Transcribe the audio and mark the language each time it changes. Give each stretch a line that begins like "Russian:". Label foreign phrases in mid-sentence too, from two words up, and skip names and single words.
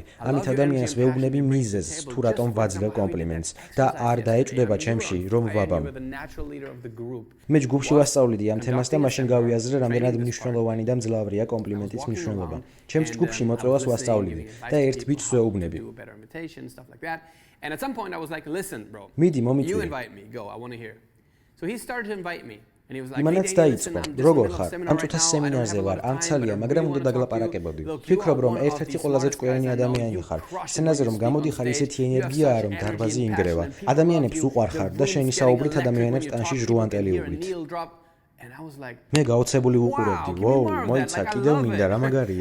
Georgian: ამით ადამიანს ვეუბნები მიზეზს, თუ რატომ ვაძლევ კომპლიმენტს და არ დაეჭვდება ჩემში, რომ ვაბამ. მე ჯგუფში ვასწავლიდი ამ თემას და მაშინ გავიაზრე, რამდენად მნიშვნელოვანი და მძლავრია კომპლიმენტის მნიშვნელობა. ჩემს ჯგუფში მოწვევას ვასწავლიდი და ერთ ბიჭს ვეუბნები.
English: And at some point I was like, listen, bro.
Georgian: მიდი, მომიწვიე.
English: You invite me. Go. I want to hear. So he started to invite me. And he was like,
Georgian: იმანაც დაიწყო. როგორ ხარ? ამ წუთას სემინარზე ვარ, ამ ცალია, მაგრამ უნდა დაგლაპარაკებოდი. ვფიქრობ, რომ ერთ-ერთი ყველაზე ჭკვიანი ადამიანი ხარ. სცენაზე რომ გამოდიხარ, ისეთი ენერგიაა, რომ დარბაზი ინგრევა. ადამიანებს უყვარხარ და შენი საუბრით ადამიანებს ტანში ჟრუანტელი უვლით. მე გაოცებული ვუყურებდი. ვოუ, მოიცა, კიდევ მინდა რა მაგარია.